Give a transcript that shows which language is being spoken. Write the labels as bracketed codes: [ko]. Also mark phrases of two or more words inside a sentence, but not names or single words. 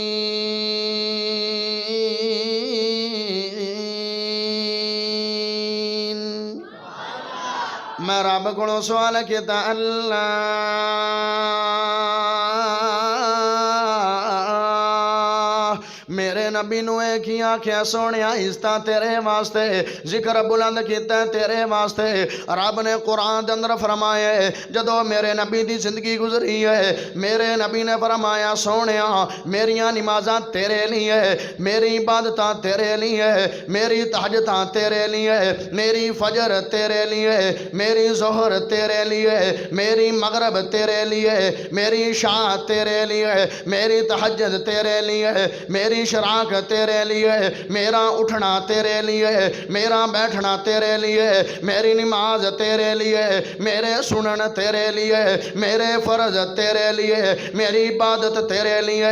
[pa] میں رب کو سوال کیتا اللہ میرے نبی نو ایک ہی آنکھیں سونیا عزتاں تیرے واسطے، ذکر بلند کیتا ہے تیرے واسطے۔ رب نے قرآن دے اندر فرمایا جدو میرے نبی دی زندگی گزری ہے میرے نبی نے فرمایا سونیا میریاں نمازاں تیرے لیے، میری عبادتاں تیرے لیے، میری تہجداں تیرے لیے، میری فجر تیرے لیے، میری ظہر تیرے لیے، میری مغرب تیرے لیے، میری عشاء تیرے لیے، میری تہجد تیرے لیے، میری شراک تیرے لیے، میرا اٹھنا تیرے لیے، میرا بیٹھنا تیرے لیے، میری نماز تیرے لیے، میرے سنن تیرے لیے، میرے فرض تیرے لیے، میری عبادت تیرے لیے،